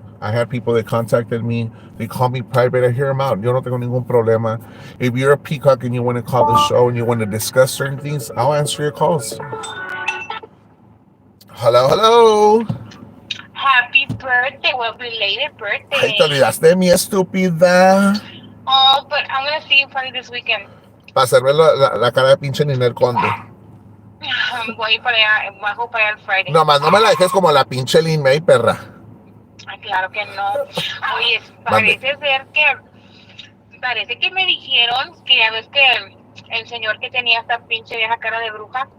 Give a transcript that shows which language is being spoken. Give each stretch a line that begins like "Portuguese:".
English: I had people that contacted me. They call me private. I hear them out.
Spanish: Yo no tengo ningún problema.
English: If you're a peacock and you want to call the show and you want to discuss certain things, I'll answer your calls. Hello, hello. Happy birthday, well, belated
Spanish: Ay, te
English: birthday.
Spanish: olvidaste de mi estúpida.
English: Oh, but I'm gonna see you probably this weekend.
Spanish: Para hacerme la cara de pinche Ninel Conde. Voy para allá, bajo para allá el Friday. Nomás no me la dejes como la pinche Lin May, perra. Ay, claro que no. Oye, Mande. parece que me dijeron que ya ves que el señor que tenía esta pinche vieja cara de bruja